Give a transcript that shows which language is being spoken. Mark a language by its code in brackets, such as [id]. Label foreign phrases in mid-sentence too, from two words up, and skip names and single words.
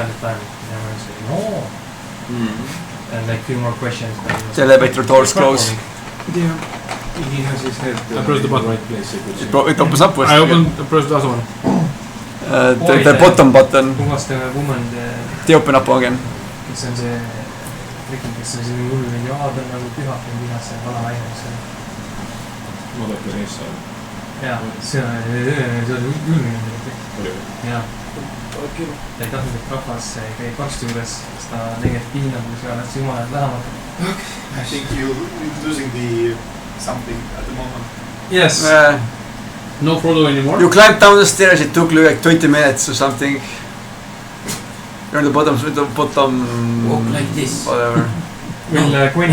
[en] of kind of plan. And everyone said no. And like few more questions. But it was The elevator doors close. heartwarming. He has his head I pressed the in button. right place. You could see. It opens upwards. I opened, pressed the other one. The bottom button, Who was the woman, they open up again. [et] kes on see, kes on selline hull mingi, ta on nagu pühake vihase vana naine, eks ole. Mother Teresa jaa, see oli hull mingi. oli või? jaa. ta ei tahtnud, et rahvas käib varsti juures, sest ta nägi, et piinab, kui sa oled jumalad lähemalt. [en] I think you're losing the something at the moment. Yes. No Frodo anymore. You climbed down the stairs, it took like 20 minutes or something. You're on the bottom, Walk like this. whatever. Will Quinn